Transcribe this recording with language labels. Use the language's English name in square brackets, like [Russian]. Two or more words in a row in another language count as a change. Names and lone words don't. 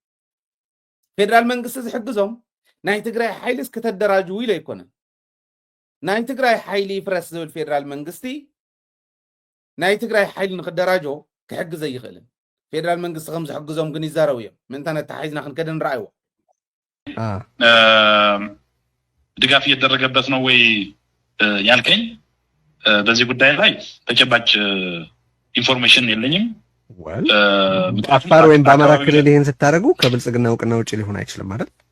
[Tigrinya] ፌደራል መንግስቲ ዝሕግዞም ናይ ትግራይ ሓይልስ ከተደራጅው ኢሉ ኣይኮነን ናይ ትግራይ ሓይሊ ፍረስ ዝብል ፌደራል መንግስቲ ናይ ትግራይ ሓይሊ ንክደራጆ ክሕግዘ ይኽእልን ፌደራል መንግስቲ ከም ዝሕግዞም ግን ይዛረቡ እዮም ምንታነ ተሓይዝና ክንከደ ንረኣይዎ [Amharic] ድጋፍ እየተደረገበት ነው ወይ ያልከኝ በዚህ ጉዳይ ላይ ተጨባጭ ኢንፎርሜሽን የለኝም አፋር ወይም በአማራ ክልል ይሄን ስታደርጉ ከብልጽግና እውቅና ውጭ ሊሆን አይችልም ማለት